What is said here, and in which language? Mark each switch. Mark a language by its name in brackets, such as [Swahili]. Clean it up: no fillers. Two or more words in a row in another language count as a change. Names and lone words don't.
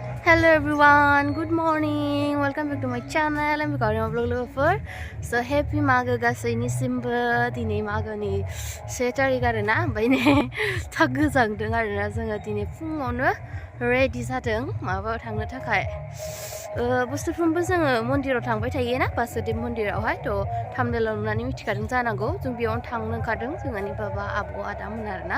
[English] Hello everyone, good morning. Welcome back to my channel. M.B Gaorema vlog lover. So happy [Bodo] maghwni gaसैनि सिमबो दिनै maghwni से तारिख आरोना ओमफ्राय ने था गोजांदों आरोना जोङो दिनै फुङावनो रेडि जादों माबायाव थांनो थाखाय बोसोरफ्रोमबो जोङो मन्दिराव थांबाय थायोना बासुदेव मन्दिरावहाय थ' थाम्बनेलाव नुनानै मिथिखादों जानांगौ जों बेयावनो थांनो ओंखारदों जोंहानि बाबा आब' आदामोन आरोना